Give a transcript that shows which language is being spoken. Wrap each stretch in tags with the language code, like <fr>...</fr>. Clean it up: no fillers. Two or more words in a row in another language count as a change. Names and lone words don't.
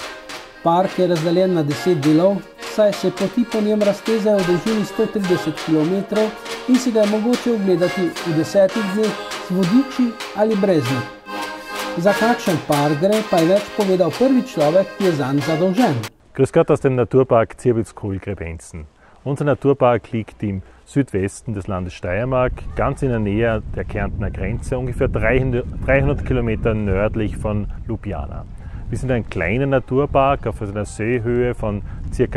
<sl>Park je razdeljen na 10 delov, saj se poti po njem raztezajo v dolžini 130 km in si ga je mogoče ogledati v 10 dneh z vodiči ali brez njih. Za kakšen park gre, pa je več povedal prvi človek, ki je zanj zadolžen.</sl> <de>Grüß Gott aus dem Naturpark Zierbitzkohl-Grebenzen. Unser Naturpark liegt im Südwesten des Landes Steiermark, ganz in der Nähe der Kärntner Grenze, ungefähr 300 Kilometer nördlich von Ljubljana. Wir sind ein kleiner Naturpark auf einer Seehöhe von ca.</de>